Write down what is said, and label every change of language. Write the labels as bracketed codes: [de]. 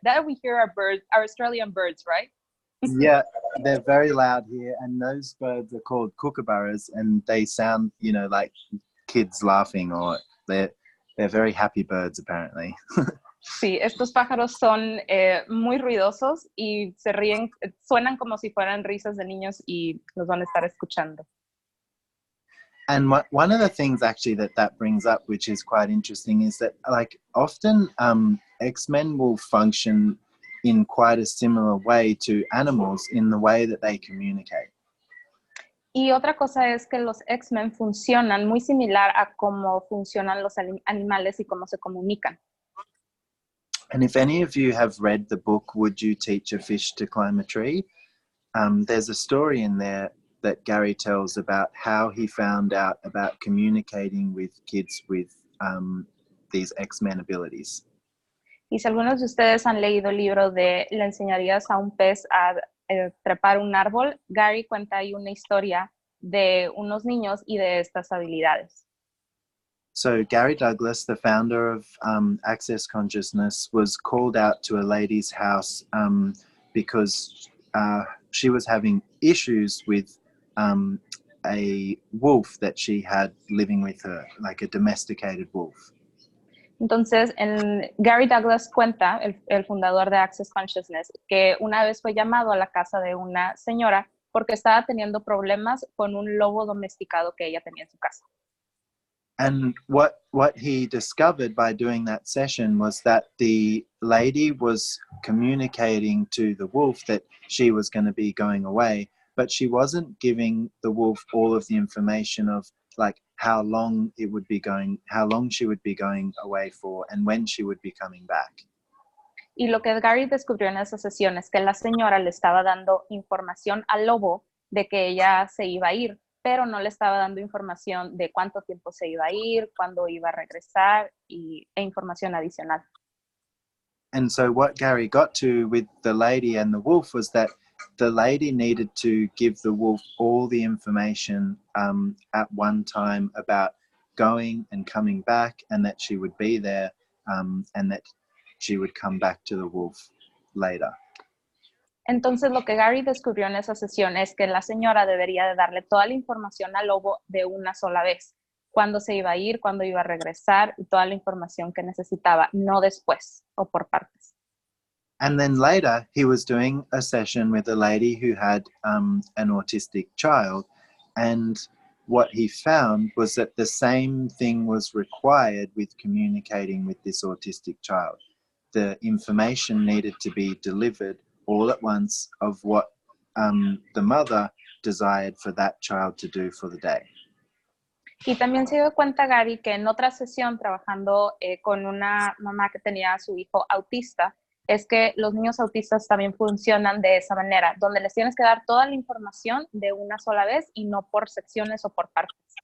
[en] That we hear our birds, our Australian birds, right? Yeah, they're very loud here, and those birds are called kookaburras, and they sound, you know, like kids laughing, or they're very happy birds apparently. [es] Sí, estos pájaros son muy ruidosos y se ríen, suenan como si fueran risas de niños y los van a estar escuchando. [en] And one of the things actually that brings up, which is quite interesting, is that like often X-Men will function in quite a similar way to animals in the way that they communicate. [es] Y otra cosa es que los X-Men funcionan muy similar a cómo funcionan los animales y cómo se comunican. [en] And if any of you have read the book, Would You Teach a Fish to Climb a Tree? There's a story in there that Gary tells about how he found out about communicating with kids with these X-Men abilities. [es] Y si algunos de ustedes han leído el libro de Le enseñarías a un pez a trepar un árbol, Gary cuenta ahí una historia de unos niños y de estas habilidades. [en] So Gary Douglas, the founder of Access Consciousness, was called out to a lady's house because she was having issues with a wolf that she had living with her, like a domesticated wolf. [es] Entonces, Gary Douglas cuenta, el fundador de Access Consciousness, que una vez fue llamado a la casa de una señora porque estaba teniendo problemas con un lobo domesticado que ella tenía en su casa. [en] And what he discovered by doing that session was that the lady was communicating to the wolf that she was going to be going away, but she wasn't giving the wolf all of the information of like how long she would be going away for and when she would be coming back. [es] Y lo que Gary descubrió en esa sesión es que la señora le estaba dando información al lobo de que ella se iba a ir, pero no le estaba dando información de cuánto tiempo se iba a ir, cuándo iba a regresar e información adicional. [en] And so what Gary got to with the lady and the wolf was that the lady needed to give the wolf all the information at one time about going and coming back, and that she would be there and that she would come back to the wolf later. [es] Entonces, lo que Gary descubrió en esa sesión es que la señora debería de darle toda la información al lobo de una sola vez. Cuándo se iba a ir, cuándo iba a regresar y toda la información que necesitaba, no después o por partes. [en] And then later, he was doing a session with a lady who had an autistic child. And what he found was that the same thing was required with communicating with this autistic child. The information needed to be delivered all at once of what the mother desired for that child to do for the day. [es] Y también se dio cuenta Gary que en otra sesión trabajando con una mamá que tenía a su hijo autista, es que los niños autistas también funcionan de esa manera, donde les tienes que dar toda la información de una sola vez y no por secciones o por partes.